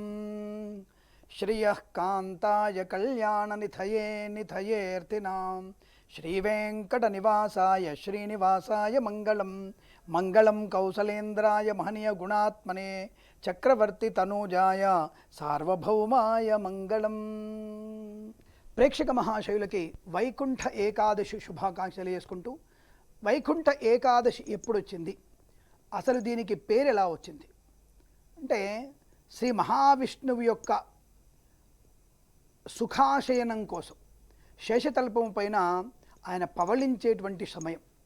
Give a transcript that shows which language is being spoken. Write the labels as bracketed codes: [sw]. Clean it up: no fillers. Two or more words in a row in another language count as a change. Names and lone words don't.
[sa] श्रियः कान्ताय कल्याणनिधये निधयेऽर्थिनां श्रीवेङ्कटनिवासाय श्रीनिवासाय मङ्गलं मङ्गलं कौसलेन्द्राय महनीयगुणात्मने चक्रवर्ती तनूजाय सार्वभौमाय मंगళం। [te] ప్రేక్షక మహాశయులకి వైకుంఠ ఏకాదశి శుభాకాంక్షలు చేసుకుంటూ, వైకుంఠ ఏకాదశి ఎప్పుడు వచ్చింది, అసలు దీనికి పేరు ఎలా వచ్చింది అంటే, శ్రీ మహావిష్ణువు యొక్క సుఖాశయనం కోసం శేషతల్పం పైన ఆయన పవళించేటువంటి సమయం.